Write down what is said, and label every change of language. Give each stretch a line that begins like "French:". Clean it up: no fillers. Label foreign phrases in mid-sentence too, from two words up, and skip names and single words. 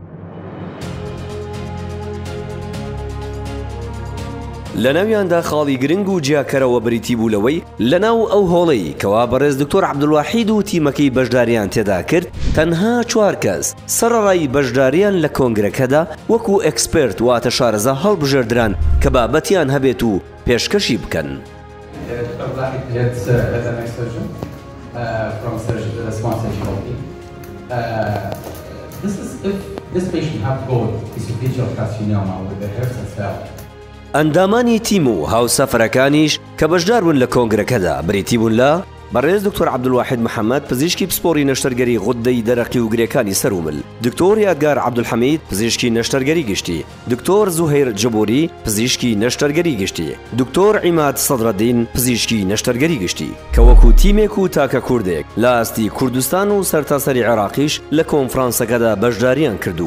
Central Kurdish: لە ناویاندا خاڵی گرنگ و جیاکەرەوە بریتی بوو لەوەی لەناو ئەو هۆڵەی کەوا بەڕێز دکتۆر عەبدولواحید و تیمەکەی بەشداریان تێدا کرد تەنها 4 کەس سەرەڕای بەشداریان لە کۆنگرەکەدا وەکو ئەکسپێرت واتە شارەزا هەڵبژێردران کە بابەتیان هەبێت و پێشکەشی بکەن.
English: From smart surgery. If this patient have got esophageal carcinoma with the Hürther cell.
Central Kurdish: ئەندامانی تیم و هاوسەفەرەکانیش کە بەشدار بوون لە کۆنگرەکەدا بریتی بوون لە بەڕێز دکتۆر عەبدولواحید محەممەد پزیشکی پسپۆڕی نەشتەرگەری غودەی دەرەقی و گرێکانی سەرومل، دکتۆر یادگار عەبدولحەمید پزیشکی نەشتەرگەری گشتی، دکتۆر زوهەیر جەبوری پزیشکی نەشتەرگەری گشتی، دکتۆر عیماد سەدرەدین پزیشکی نەشتەرگەری گشتی کە وەکو تیمێک و تاکە کوردێک لە ئاستی کوردستان و سەرتاسەری عێراقیش لە کۆنفرانسەکەدا بەشداریان کردو.